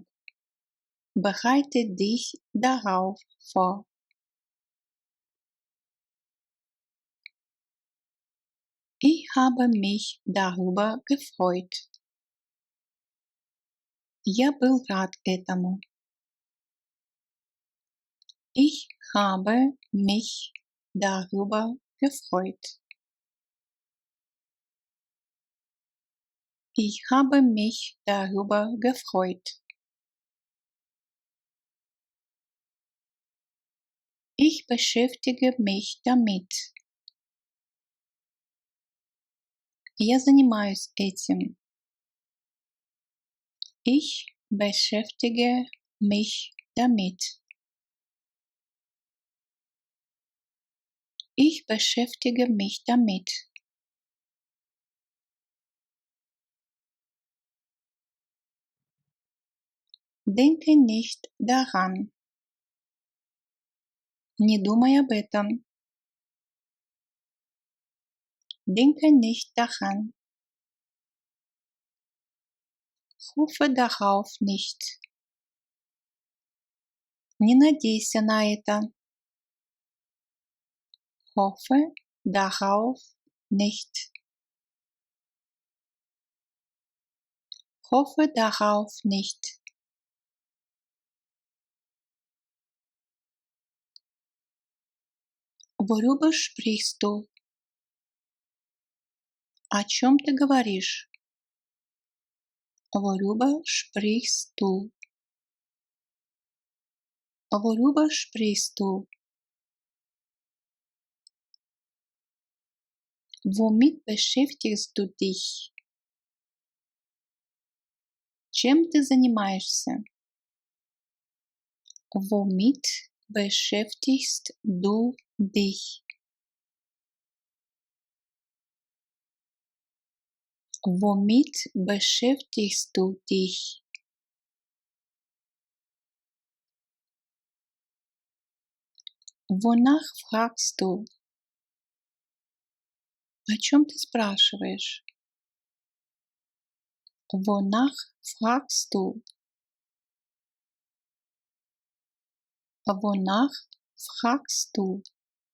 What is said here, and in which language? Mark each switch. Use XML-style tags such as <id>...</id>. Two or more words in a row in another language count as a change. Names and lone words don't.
<de>Bereite dich darauf vor. Ich habe mich darüber gefreut.</de> <ru>Я был рад этому.</ru> <de>Ich habe mich darüber gefreut. Ich habe mich darüber gefreut. Ich beschäftige mich damit.</de> <ru>Я занимаюсь этим.</ru> <de>Ich beschäftige mich damit. Ich beschäftige mich damit. Denke nicht daran.</de> <ru>Не думай об этом.</ru> <de>Denke nicht daran. Hoffe darauf nicht.</de> <ru>Не надейся на это.</ru> <de>Hoffe darauf nicht. Hoffe darauf nicht. Worüber sprichst du?</de> <ru>О чем ты говоришь?</ru> <de>Worüber sprichst du? Worüber sprichst du? Womit beschäftigst du dich?</de> <ru>Чем ты занимаешься?</ru> <de>Womit beschäftigst du dich? Womit beschäftigst du dich? Wonach fragst du?</de> <ru>О чем ты спрашиваешь?</ru> <de>Wonach fragst du? Wonach fragst du?</de>